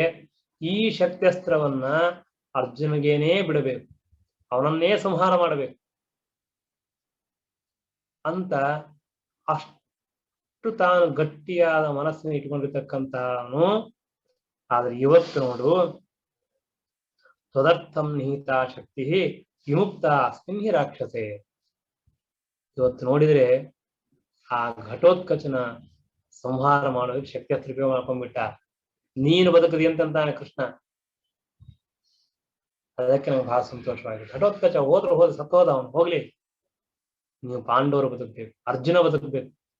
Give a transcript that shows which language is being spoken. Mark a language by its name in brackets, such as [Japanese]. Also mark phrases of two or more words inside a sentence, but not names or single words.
[Kannada] ಈ ಶಕ್ತಿಯಸ್ತ್ರವನ್ನ ಅರ್ಜುನಿಗೇನೇ ಬಿಡಬೇಕು, ಅವನನ್ನೇ ಸಂಹಾರ ಮಾಡಬೇಕು ಅಂತ ಅಷ್ಟು ತಾನು ಗಟ್ಟಿಯಾದ ಮನಸ್ಸಿನ ಇಟ್ಕೊಂಡಿರ್ತಕ್ಕಂಥವನು. ಆದ್ರೆ ಇವತ್ತು ನೋಡು, [Sanskrit] ತದರ್ಥಂ ನಿಹಿತ ಶಕ್ತಿ ವಿಮುಕ್ತ ಅಸ್ಮಿನ್ ಹಿ ರಾಕ್ಷಸೆ. [Kannada] ಇವತ್ತು ನೋಡಿದ್ರೆ ಆ ಘಟೋತ್ಕಚನ ಸಂಹಾರ ಮಾಡೋದಕ್ಕೆ ಶಕ್ತಿಯಸ್ತ್ರ ಉಪಯೋಗ ಮಾಡ್ಕೊಂಡ್ಬಿಟ್ಟ. ನೀನು ಬದುಕದಿ ಅಂತಂತಾನೆ ಕೃಷ್ಣ. ಅದಕ್ಕೆ ನಂಗೆ ಬಹಳ ಸಂತೋಷವಾಗಿದೆ. ಘಟೋತ್ಕಚ ಹೋದ್ರೆ ಸತ್ತೋದ, ಅವನು ಹೋಗ್ಲಿ, ನೀವು ಪಾಂಡವರು ಬದುಕಬೇಕು, ಅರ್ಜುನ ಬದುಕಬೇಕು.